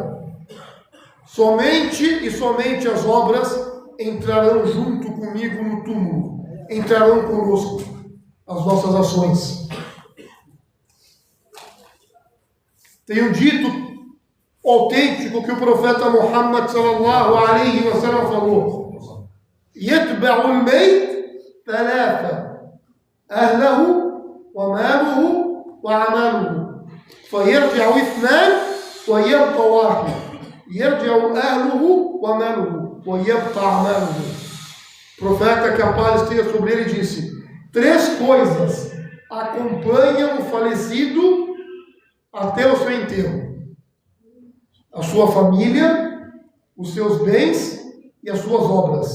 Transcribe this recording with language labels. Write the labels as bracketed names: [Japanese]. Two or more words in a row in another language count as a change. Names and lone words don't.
[Portuguese] Somente e somente as obras entrarão junto comigo no túmulo. Entrarão conosco as nossas ações. Tem um dito autêntico que o profeta Muhammad [Arabic] صلى الله عليه وسلم falou: يتبع الميت ثلاثة أهله وماله وعمله فيرجع اثنان ويبقى واحد يرجع أهله وماله ويبقى عمله. [Portuguese] O profeta, que a paz esteja sobre ele, disse: 3 coisas acompanham o falecido até o seu enterro: a sua família, os seus bens e as suas obras.